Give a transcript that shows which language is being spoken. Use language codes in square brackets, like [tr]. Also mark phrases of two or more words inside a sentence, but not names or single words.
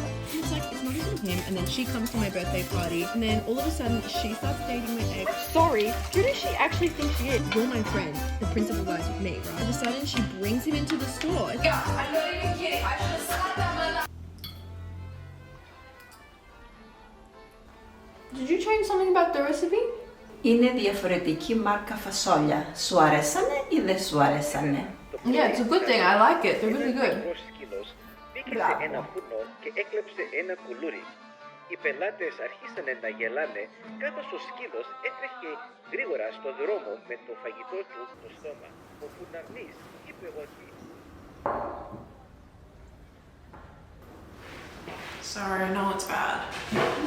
[en] It's like, it's not even him, and then she comes to my birthday party, and then all of a sudden, she starts dating my ex. Sorry, who does she actually think she is? You're my friend. The principal lies with me, right? All of a sudden, she brings him into the store. Yeah, I'm not even kidding. I should have slapped that man. Did you change something about the recipe? [el] Είναι διαφορετική μάρκα φασόλια. Σου αρέσανε ή δεν σου αρέσανε? [en] Yeah, it's a good thing. I like it. They're really good. [el] Μπήκε σε ένα φούρνο και έκλεψε ένα κουλούρι. Οι πελάτες άρχισαν να γελάνε καθώς ο σκύλος έτρεχε γρήγορα στο δρόμο με το φαγητό του στο στόμα. Ο φουρναρνής είπε ότι [en] Sorry, I know it's bad. No.